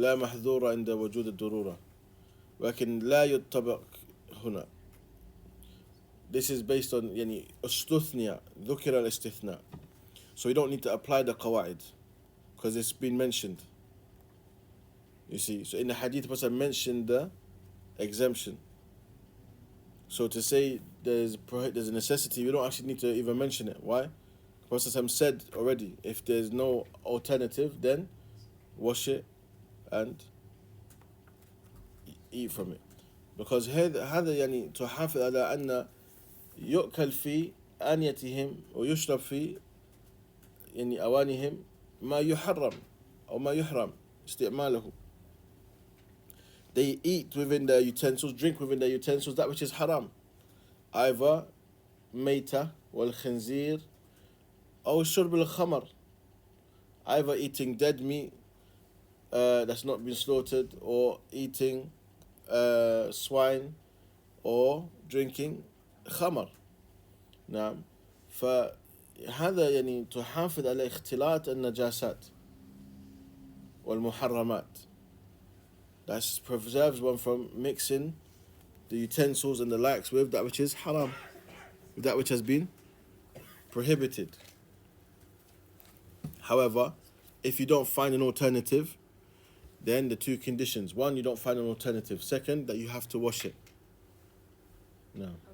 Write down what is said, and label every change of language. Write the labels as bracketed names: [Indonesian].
[Arabic] لا محذورة عند وجود الضرورة ولكن لا يطبق هنا. [English] This is based on [Arabic] يعني استثناء ذكر الاستثناء. [English] So you don't need to apply the qawaid because it's been mentioned. You see, so in the hadith, the Prophet mentioned the exemption. So to say there's a necessity, we don't actually need to even mention it. Why? The Prophet said already, if there's no alternative, then wash it and eat from it. Because [Arabic] هذا يعني تحافظ على أن يؤكل في آنيتهم ويشرب في يعني أوانهم ما يحرم أو ما يحرم استعماله. [English] They eat within their utensils, drink within their utensils, that which is haram. Either [Arabic] ميتة والخنزير أو شرب الخمر. [English] Either eating dead meat that's not been slaughtered, or eating swine, or drinking خمر. [Arabic] نعم. فهذا يعني تحافظ على اختلاط النجاسات والمحرمات. [English] That preserves one from mixing the utensils and the likes with that which is haram, with that which has been prohibited. However, if you don't find an alternative, then the two conditions: one, you don't find an alternative; second, that you have to wash it. No.